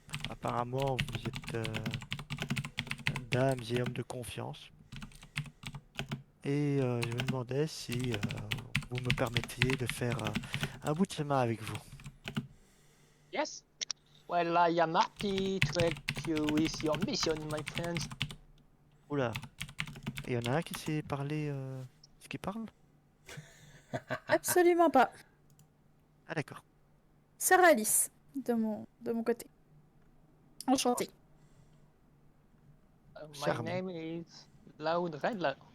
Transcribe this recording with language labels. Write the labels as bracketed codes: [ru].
[fr] Apparemment, vous êtes dames et hommes de confiance. Et je me demandais si vous me permettiez de faire un bout de chemin avec vous. [en] Yes. Well, I am happy to help you with your mission, my friends. [fr] Oula. Et il y en a un qui sait parler ce qu'il parle? Absolument pas. Ah d'accord. Sarah Alice, de mon côté. Enchantée. [en] My [fr] Charmant. [en] name is Loud Redler.